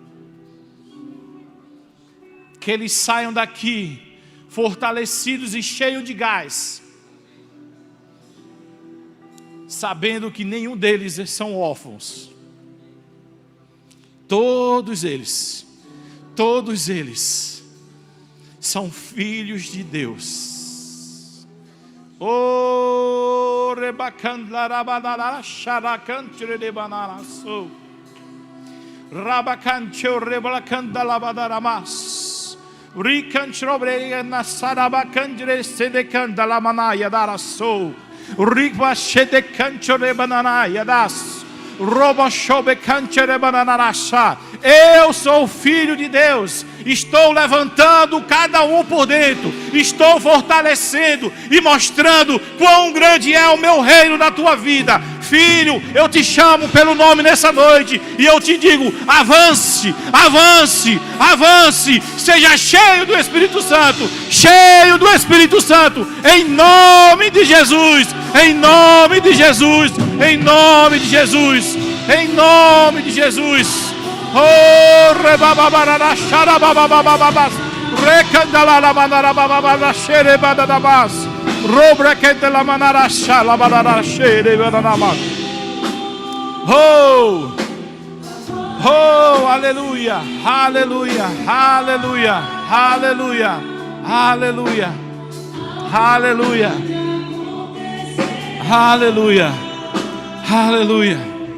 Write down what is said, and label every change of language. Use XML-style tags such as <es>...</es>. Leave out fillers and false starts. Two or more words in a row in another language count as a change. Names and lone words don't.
<pt>Que eles saiam daqui fortalecidos e cheios de gás, sabendo que nenhum deles são órfãos. Todos eles são filhos de Deus. Oh, rebacandlarabadara xaracantirebanaraçou. Rabacantiu rebalacandalabadaramas. Ricantrobre nasarabacandre sedecandalamanaya daraçou. Ribachedecanchorebananaya das. Eu sou filho de Deus. Estou levantando cada um por dentro. Estou fortalecendo e mostrando quão grande é o meu reino na tua vida. Filho, eu te chamo pelo nome nessa noite e eu te digo: avance, avance, avance. Seja cheio do Espírito Santo, cheio do Espírito Santo, em nome de Jesus, em nome de Jesus, em nome de Jesus, em nome de Jesus. Oh, rebababarara xarabababababas, recandalamanarabababas, xerebadabas, robrequentelamanara xalabarara xerebadabas. Oh, oh, aleluia, aleluia, aleluia, aleluia, aleluia, aleluia, aleluia, aleluia.</pt>